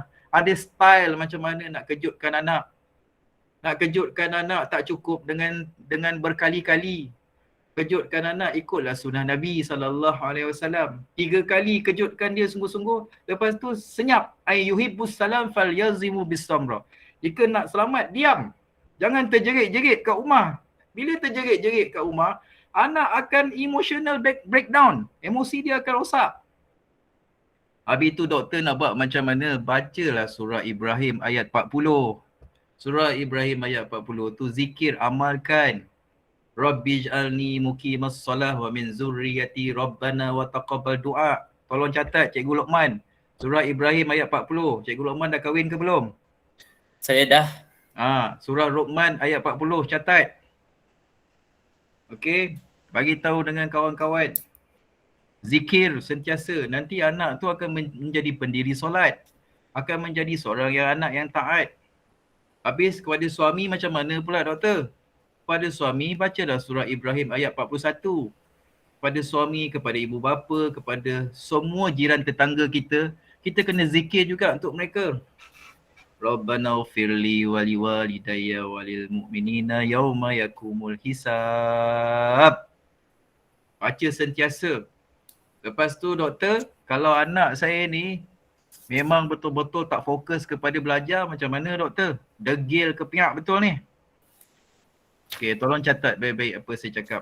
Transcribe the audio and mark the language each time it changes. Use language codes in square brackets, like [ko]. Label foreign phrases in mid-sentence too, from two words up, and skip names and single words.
[ms] Ada style macam mana nak kejutkan anak. Nak kejutkan anak tak cukup dengan berkali-kali. Kejutkan anak, ikutlah sunnah Nabi SAW. 3 kali kejutkan dia sungguh-sungguh. Lepas tu senyap. [ar] يحب السلام فليلزم بالصمت. [ms] Jika nak selamat, diam. Jangan terjerit-jerit kat rumah. Bila terjerit-jerit kat rumah, anak akan [en] emotional breakdown. [ms] Emosi dia akan rosak. Habis tu doktor nak buat macam mana? Bacalah surah Ibrahim ayat 40. Surah Ibrahim ayat 40 tu zikir, amalkan. [ar] رب اجعلني مقيم الصلاة ومن ذريتي ربنا وتقبل دعاء. [ms] Tolong catat Cikgu Luqman. Surah Ibrahim ayat 40. Cikgu Luqman dah kahwin ke belum? Saya dah. Surah Luqman ayat 40, catat. Okey, bagi tahu dengan kawan-kawan. Zikir sentiasa, nanti anak tu akan menjadi pendiri solat. Akan menjadi seorang anak yang taat. Habis kepada suami macam mana pula doktor? kepada suami, bacalah surah Ibrahim ayat 41. Kepada suami, kepada ibu bapa, kepada semua jiran tetangga kita, kita kena zikir juga untuk mereka. [ar] ربنا اغفر لي ولوالدي وللمؤمنين يوم يقوم الحساب. [ms] Baca sentiasa. Lepas tu doktor, kalau anak saya ni memang betul-betul tak fokus kepada belajar, macam mana doktor? Degil kepiak betul ni. Okey, tolong catat baik-baik apa saya cakap.